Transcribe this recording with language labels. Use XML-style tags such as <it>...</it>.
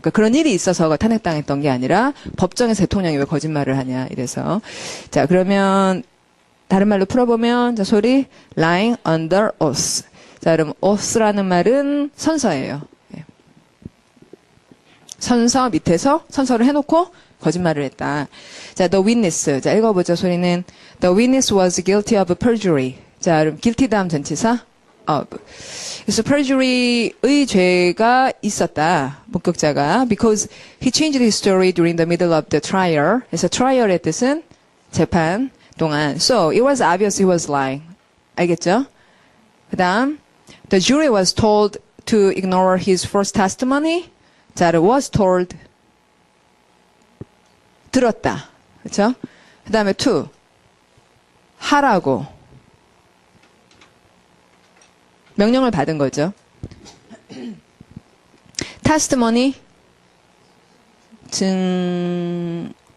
<ko>그러니까 그런 일이 있어서 탄핵당했던 게 아니라 법정에서 대통령이 왜 거짓말을 하냐 이래서. 자, 그러면 다른 말로 풀어보면 자, 소리</ko> <en>lying under oath.</en> <ko>자, 그럼 oath라는 말은 선서예요. 예. 선서 밑에서 선서를 해놓고 거짓말을 했다. 자, the witness. 자, 읽어보죠. 소리는</ko> <en>the witness was guilty of perjury.</en> <ko>자, 그럼 guilty 다음 전치사 of. 그래서 perjury의 죄가 있었다. 목격자가</ko> <en>because he changed his story during the middle of the trial.</en> <ko>그래서 trial의 뜻은 재판 동안.</ko> <en>So it was obvious he was lying.</en> <ko>알겠죠? 그다음</ko> <en>the jury was told to ignore his first testimony.</en> <ko>자, was told 들었다. 그렇죠? 그다음에 to 하라고 명령을 받은 거죠. testimony 증언.</ko>